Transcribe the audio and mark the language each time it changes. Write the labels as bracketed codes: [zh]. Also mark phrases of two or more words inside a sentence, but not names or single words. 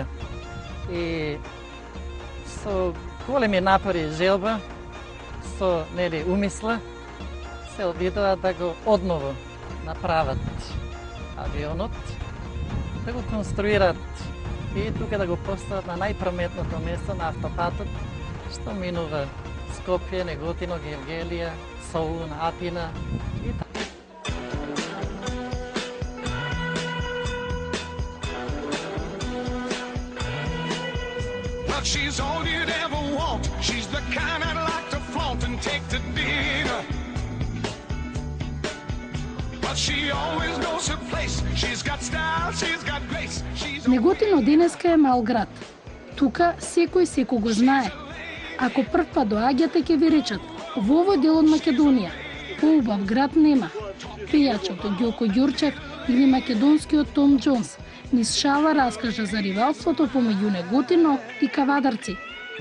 [mk] И со големи напори и желба, со нели умисла, се обидоа да го одново направат авионот, да го конструират и тука да го постават на најпрометното место на автопатот, што минува Скопје, Неготино, Гевгелија, Солун, Атина и така. [en] She's all you'd ever want. She's the kind I'd like to flaunt and take to dinner. But she always knows her place. She's got style, she's got grace. [mk] Неготино денеска е мал град. Тука секој го знае. Ако прв пат доаѓате ќе ви речат, во овој дел од Македонија поубав град нема. Пејачот Ѓоко Ѓурчев или македонскиот Том Џонс низ шала раскажа за ривалството помеѓу Неготино и Кавадарци.